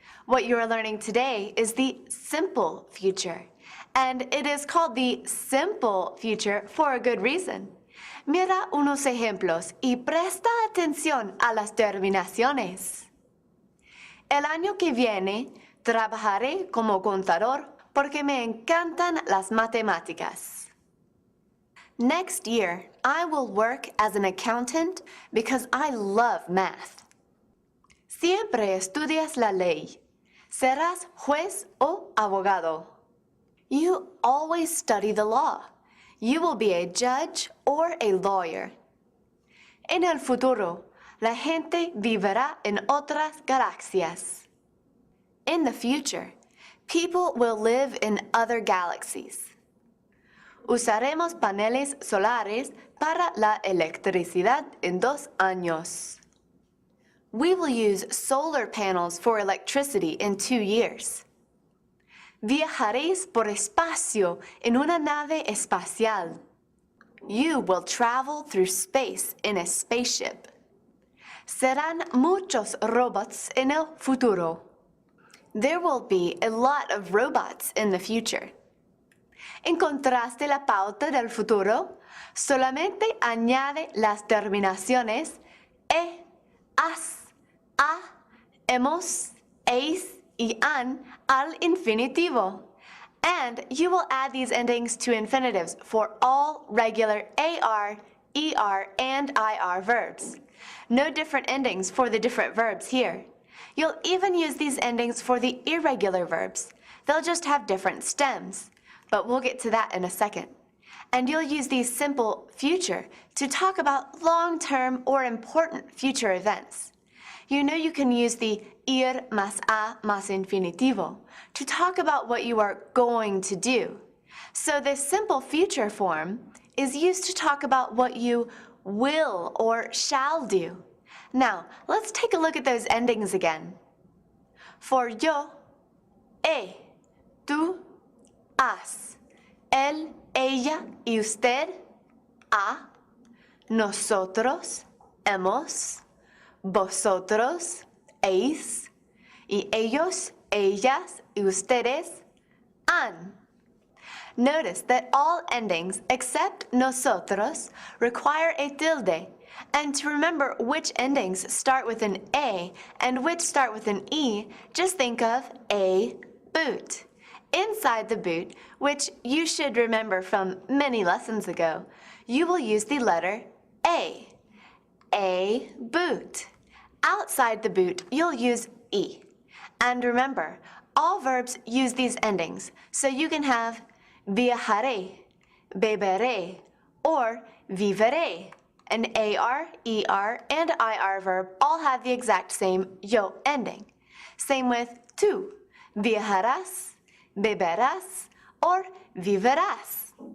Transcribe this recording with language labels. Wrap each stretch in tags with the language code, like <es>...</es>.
<en>What you are learning today is the simple future. And it is called the simple future for a good reason.</en> <es>Mira unos ejemplos y presta atención a las terminaciones. El año que viene trabajaré como contador porque me encantan las matemáticas.</es> <en>Next year, I will work as an accountant because I love math.</en> <es>Siempre estudias la ley. Serás juez o abogado.</es> <en>You always study the law. You will be a judge or a lawyer.</en> <es>En el futuro, la gente vivirá en otras galaxias.</es> <en>In the future, people will live in other galaxies.</en> <es>Usaremos paneles solares para la electricidad en 2 años.</es> <en>We will use solar panels for electricity in 2 years.</en> <es>Viajaréis por espacio en una nave espacial.</es> <en>You will travel through space in a spaceship.</en> <es>Serán muchos robots en el futuro.</es> <en>There will be a lot of robots in the future.</en> <es>¿Encontraste la pauta del futuro? Solamente añade las terminaciones e, as, a, hemos, eis y an al infinitivo.</es> <en>And you will add these endings to infinitives for all regular AR, ER, and IR verbs. No different endings for the different verbs here. You'll even use these endings for the irregular verbs. They'll just have different stems. But we'll get to that in a second. And you'll use these simple future to talk about long-term or important future events. You know you can use the</en> <es>ir más a más infinitivo</es> <en>to talk about what you are going to do. So this simple future form is used to talk about what you will or shall do. Now, let's take a look at those endings again. For</en> <es>yo, tú, has, él, ella y usted, a, nosotros, hemos, vosotros, eis, y ellos, ellas y ustedes, han.</es> <en>Notice that all endings except nosotros require a tilde, and to remember which endings start with an A and which start with an E, just think of a boot. Inside the boot, which you should remember from many lessons ago, you will use the letter A. A boot. Outside the boot, you'll use E. And remember, all verbs use these endings, so you can have viajaré, beberé, or viveré. An AR, ER, and IR verb all have the exact same yo ending. Same with tú, viajarás, beberás, or viverás.</en>